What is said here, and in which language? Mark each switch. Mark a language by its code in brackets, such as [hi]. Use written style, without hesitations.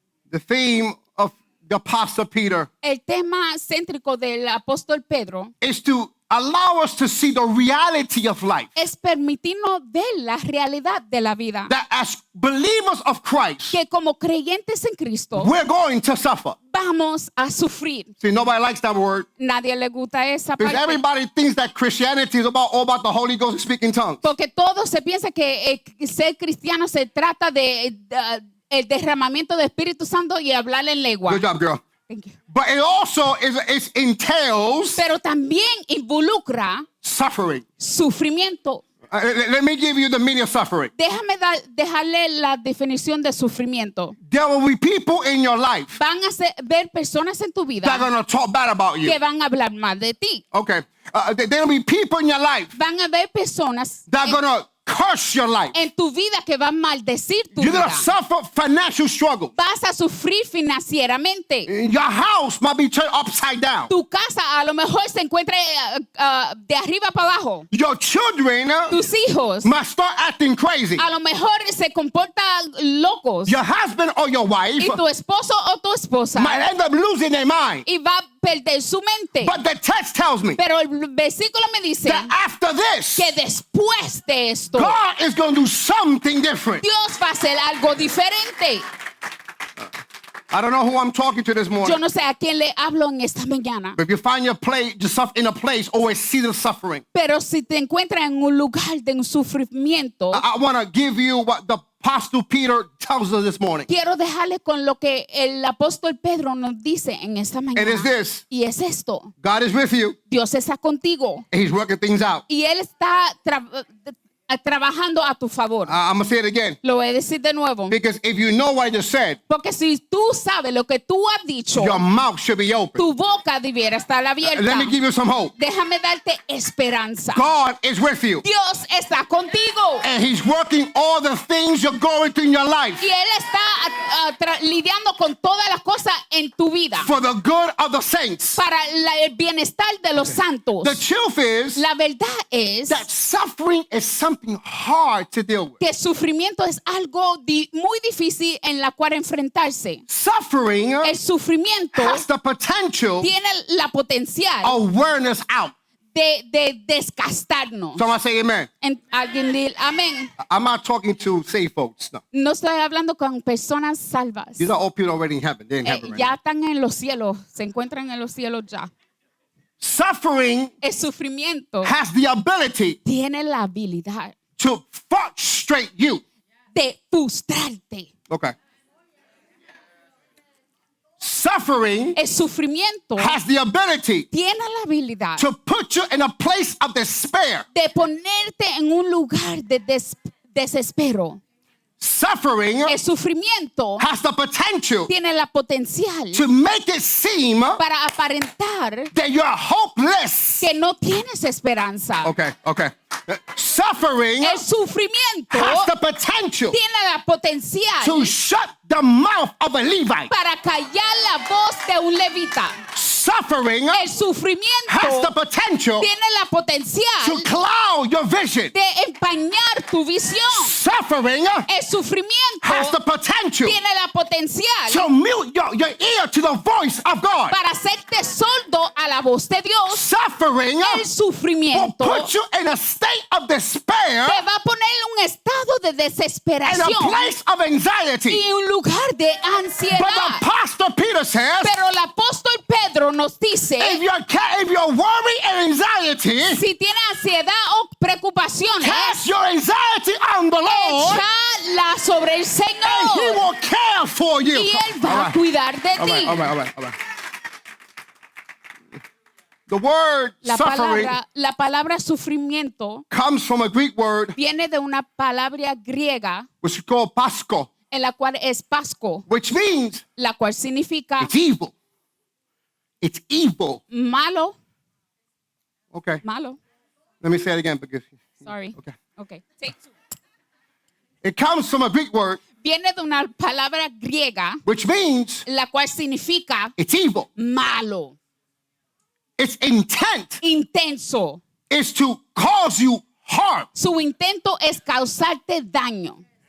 [en] The theme of the Apostle Peter [es] El tema céntrico del apóstol Pedro [en] is to allow us to see the reality of life. [es] es permitirnos ver la realidad de la vida. [en] That as believers of Christ, [es] Que como creyentes en Cristo [en] we're going to suffer. [es] vamos a sufrir. [en] See, nobody likes that word [es] Nadie le gusta esa [en] because [es] parte. [en] everybody thinks that Christianity is all about the Holy Ghost and speaking tongues. [es] Porque todo se piensa que ser cristiano se trata de el derramamiento del Espíritu Santo y hablar en lengua. [en] Good job, girl. Thank you. But it also entails [es] Pero también involucra [en] suffering. [es] sufrimiento. [en] Let me give you the meaning of suffering. [es] Déjame dejarle la definición de sufrimiento. [en] There will be people in your life [es] Van a ver personas en tu [en] that are [es] vida [en] going to talk bad about you. [es] que van a hablar mal de ti. [en] Okay. There will be people in your life [es] Van a ver personas [en] that are going to curse your life. [es] en tu vida que van a maldecir tu [en] You're going [es] vida. [en] to suffer financial struggle. [es] Vas a sufrir financieramente. [en] Your house might be turned upside down. [es] Tu casa a lo mejor se encuentra de arriba para abajo. [en] Your children [es] Tus hijos [en] must start acting crazy. [es] a lo mejor se comportan locos. [en] Your husband or your wife [es] Y tu esposo o tu esposa [en] might end up losing their mind. [es] y va a perder su mente. [en] But the text tells me [es] Pero el versículo me dice [en] that after this, [es] que después de esto [en] God is going to do something different. [es] Dios va a hacer algo diferente. [en] I don't know who I'm talking to this morning. [es] Yo no sé a quién le hablo en esta mañana. [en] But if you find yourself in a place always see the suffering, [es] Pero si te encuentras en un lugar de un sufrimiento, [en] I want to give you what the Apostle Peter tells us this morning. [es] quiero dejarle con lo que el apóstol Pedro nos dice en esta [en] And [es] mañana. [en] it's this: [es] Y es esto. [en] God is with you, [es] Dios está contigo [en] and He's working things out. [es] y Él está trabajando a tu favor. [en] I'm going to say it again. [es] Lo voy a decir de nuevo. [en] Because if you know what I just said, [es] Porque si tú sabes lo que tú has dicho, [en] your mouth should be open. [es] tu boca debiera estar abierta. [en] Let me give you some hope. [es] Déjame darte esperanza. [en] God is with you, [es] Dios está contigo. [en] and He's working all the things you're going through in your life [es] Y Él está lidiando con todas las cosas en tu vida [en] for the good of the saints. [es] para el bienestar de los santos. [en] The truth is [es] La verdad es [en] that suffering is something hard to deal with. [es] que el sufrimiento es algo muy difícil en la cual enfrentarse. [en] Suffering [es] El sufrimiento [en] has the potential [es] tiene la potencial [en] of wearing us out. [es] de desgastarnos. [en] Somebody say amen. [es] Alguien dice amén. [en] I'm not talking to saved folks. [es] No. No estoy hablando con personas salvas. [en] These are all people already in heaven. They're in heaven right [es] Ya [en] now. [es] están en los cielos, se encuentran en los cielos ya. [en] Suffering [es] El sufrimiento [en] has the ability [es] tiene la habilidad [en] to frustrate you. [es] de frustrarte. [en] Okay. Suffering [es] El sufrimiento [en] has the ability [es] tiene la habilidad [en] to put you in a place of despair. [es] de ponerte en un lugar de desespero. [en] Suffering [es] El sufrimiento [en] has the potential [es] tiene la potencial [en] to make it seem [es] para aparentar [en] that you're hopeless. [es] que no tienes esperanza. [en] Okay. Suffering [es] El sufrimiento [en] has the potential [es] tiene la potencial [en] to shut the mouth of a Levite. [es] para callar la voz de un levita. [en] Suffering [es] El [en] has the [es] sufrimiento [en] potential [es] tiene la [en] to [es] potencial [en] cloud your vision. [es] de empañar tu visión. [en] Suffering [es] El [en] has the [es] sufrimiento [en] potential [es] tiene la potencial [en] to mute your ear to the voice of God. [es] para hacerte sordo a la voz de Dios. [en] Suffering [es] El [en] will [es] sufrimiento [en] put you in a state of despair [es] te va a poner en un estado de [en] and a [es] desesperación [en] place of anxiety. [es] y un lugar de [en] But the [es] ansiedad. [en] Apostle Peter says, [es] Pero el apóstol Pedro nos dice, [en] if your worry and anxiety, [es] si tiene ansiedad o preocupaciones, [en] cast your anxiety on the Lord, [es] échala sobre el [en] and He [es] Señor [en] will care for you. [es] y Él va a cuidar de ti. [en] All right. The word suffering [es] La palabra sufrimiento [en] comes from a Greek word [es] viene de una palabra griega [en] which is called pasko, [es] en la cual es pasco, [en] which means [es] la cual significa [en] it's evil. It's evil. [es] malo, [en] Okay. [es] malo. [en] Let me say it again because. Sorry. Okay. Okay. Sí. It comes from a Greek word, [es] Viene de una palabra griega, [en] which means [es] la cual significa [en] it's evil. [es] malo, [en] Its intent [es] intenso. [en] is to cause you harm. [es] Su intento es causarte daño.